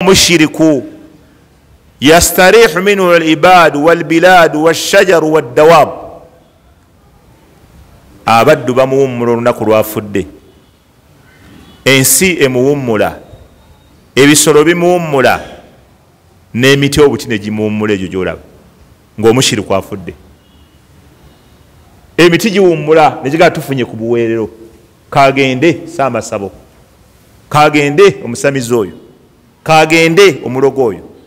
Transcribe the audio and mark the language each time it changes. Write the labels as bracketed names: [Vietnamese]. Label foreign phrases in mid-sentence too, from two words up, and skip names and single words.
[Arabic] مشرك يستريح منه العباد والبلاد والشجر والدواب [Ganda] abaddu bamuwummula olunaku lwafudde ensi emuwummula ebisolo bimuwummula n'emiti obuti ne gimuwummula egyo gyolaba ng'omushiriku afudde emiti giwummula ne gigaa tufunye ku buweerero kagende Saamasabo kagende omusamizi oyo kagende omulogo oyo